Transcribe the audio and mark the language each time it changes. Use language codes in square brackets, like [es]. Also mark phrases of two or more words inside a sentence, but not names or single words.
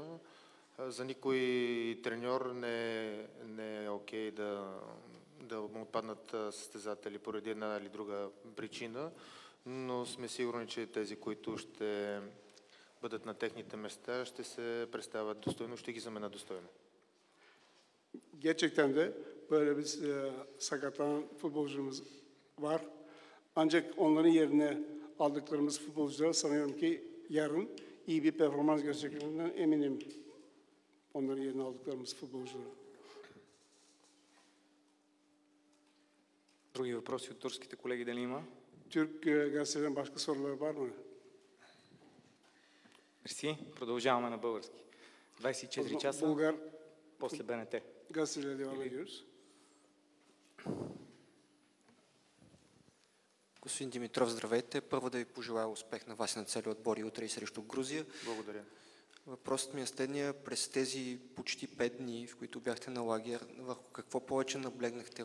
[bg] За никой треньор не е окей да му отпаднат състезатели поради една или друга причина, но сме сигурни, че тези, които ще бъдат на техните места, ще се представят достойно, ще ги заменят достойно. [tr] Gerçekten de böyle bir sakatlanan futbolcumuz var. Ancak onların yerine aldıklarımız futbolcular sanıyorum ki yarın iyi bir performans göstereceklerinden eminim. Onların yerine aldıklarımız futbolcular. [bg] Други въпроси от турските колеги дали има? [tr] Türk gazeteden başka sorular var mı? [bg] Мерси. Продължаваме на български. 24 часа, [tr] Bulgar [bg] после БНТ. [tr] gazeteyle devam ediyoruz. [bg] Господин Димитров, здравейте. Първо да ви пожелая успех на вас и на целия отбор и утре и срещу Грузия. Благодаря. Въпросът ми е следния. През тези почти 5 дни, в които бяхте на лагер, върху какво повече наблегнахте?